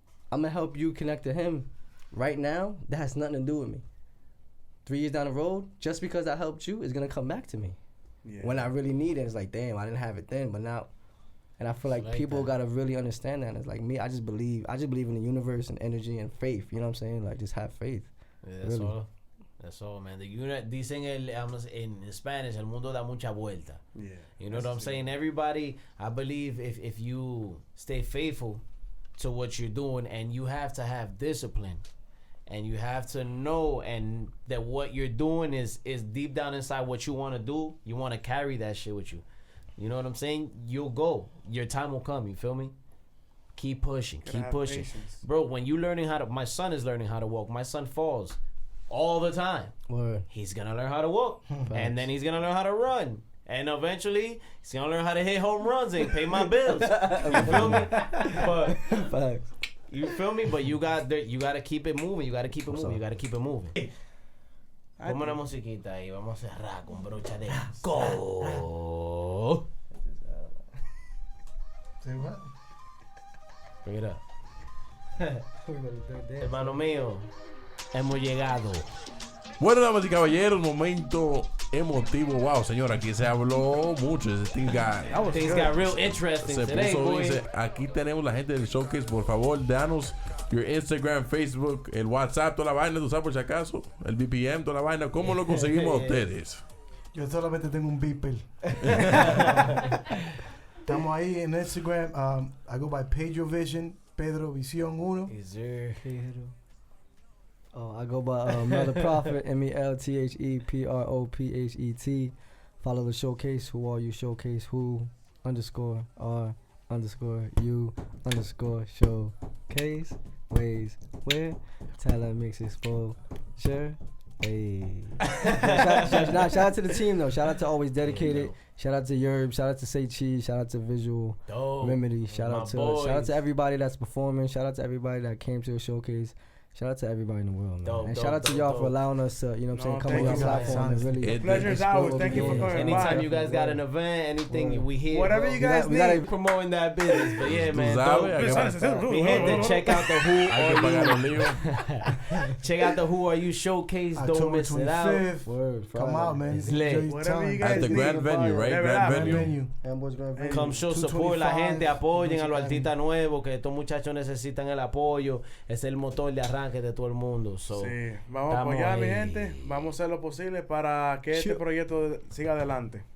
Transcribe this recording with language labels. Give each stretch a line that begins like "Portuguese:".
English: I'm gonna help you connect to him right now. That has nothing to do with me. 3 years down the road, just because I helped you, is gonna come back to me. Yeah. When I really need it, it's like, damn, I didn't have it then, but now. And I feel like people gotta really understand that. It's like me, I just believe in the universe and energy and faith. You know what I'm saying? Like, just have faith. Yeah, that's really all. That's all, man.
Spanish: Dicen
English: in Spanish,
Spanish: el mundo da mucha vuelta.
English: Yeah. You know what I'm saying? Everybody, I believe if you stay faithful to what you're doing, and you have to have discipline, and you have to know and that what you're doing is deep down inside what you want to do. You want to carry that shit with you. You know what I'm saying? You'll go. Your time will come. You feel me? Keep pushing. Keep pushing. Patience. Bro, when you learning my son is learning how to walk. My son falls all the time. Word. He's going to learn how to walk. And then he's going to learn how to run. And eventually, he's going to learn how to hit home runs and pay my bills. You feel me? But you feel me? But you got to keep it moving. You got to keep it moving. You got to keep it moving.
Spanish: Ponme una musiquita ahí. Vamos a cerrar con brocha de go.
English: Say what? Bring it up.
Spanish: Hermano mío, hemos llegado. Bueno, damas y caballeros, momento emotivo. Wow, señor, aquí se habló mucho.
English: Things got real interesting today, boy.
Spanish: Aquí tenemos la gente del showcase. Por favor, danos
English: your Instagram,
Spanish: Facebook, el WhatsApp, toda la vaina. ¿Tú sabes por si acaso? El BPM, toda la vaina. ¿Cómo lo conseguimos a ustedes? Yo solamente tengo un beeper. Estamos ahí en Instagram.
English: I go by Pedro Vision, Pedro Visión 1. Is there Pedro? Oh, I go by Mother Prophet, MELTHEPROPHET. Follow the showcase. Who are you? Showcase who _R_you_showcase. Ways where talent makes exposure. Hey. Shout out to the team though. Shout out to Always Dedicated. Shout out to Yerb. Shout out to Say Cheese. Shout out to Visual Remedy. Shout out to everybody that's performing. Shout out to everybody that came to the showcase. Shout out to everybody in the world, man. And shout out to y'all for allowing us to, you know what I'm saying, come on your platform and really. Pleasure's ours. Thank you for coming. Anytime you guys got an event, anything we hear. Whatever you guys need. We gotta promoting that business. But yeah, man. We had to check out the check out the Who Are You showcase. Don't miss it out. Come out, man. It's lit. At the Grand Venue, right? Grand Venue. Come show support
Spanish: la gente, apoyen a los artistas nuevos, que estos muchachos necesitan el apoyo. Es el motor de arranque de todo el mundo.
English: So,
Spanish: sí, vamos a apoyar, mi gente. Vamos a hacer lo posible para que este proyecto siga adelante.